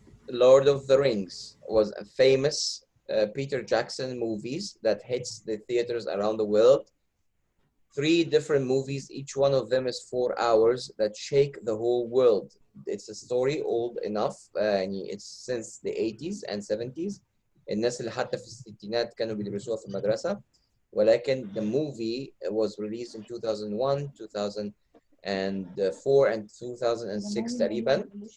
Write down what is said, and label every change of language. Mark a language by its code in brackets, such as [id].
[en] Lord of the Rings was a famous Peter Jackson movies that hits the theaters around the world. 3 different movies, each one of them is 4 hours that shake the whole world. It's a story old enough, it's since the 80s and 70s. [ar] الناس اللي حتى في الستينات كانوا بيدرسوها في المدرسة. [en] ولكن the movie was released in 2001, 2004 and 2006 تقريبا.